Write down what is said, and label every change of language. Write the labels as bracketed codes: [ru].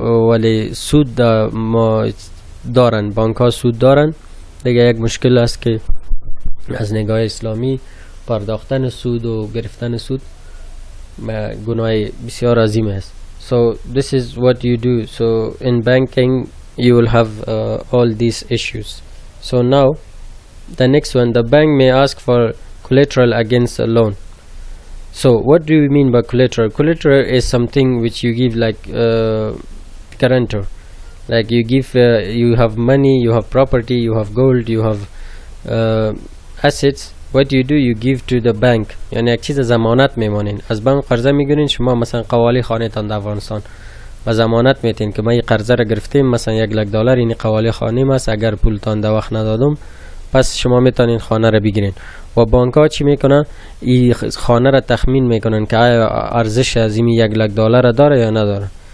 [fa] ولی سود ما دارن، بانک ها سود دارن دیگه. یک مشکل است که از نگاه اسلامی پرداختن سود و گرفتن سود گناه بسیار عظیم است. [en] So this is what you do. So in banking you will have all these issues. So now the next one, the bank may ask for collateral against a loan. So what do you mean by collateral? Collateral is something which you give like guarantor. Like you give, you have money, you have property, you have gold, you have assets. What you do, you give to the bank. [fa] یعنی یک چیز ضمانت میمانین. از بانک قرضه میگیرین. شما مثلا قوالی خانه تان در افغانستان و ضمانت میتین که من این قرضه را گرفتیم، مثلا $1,00,000 این قوالی خانه است، اگر پول تان در وقت ندادم پس شما میتونین خانه را بگیرین. و بانک ها چی میکنن؟ این خانه را تخمین میکنن که آیا ارزش از این $1,00,000 داره یا نداره.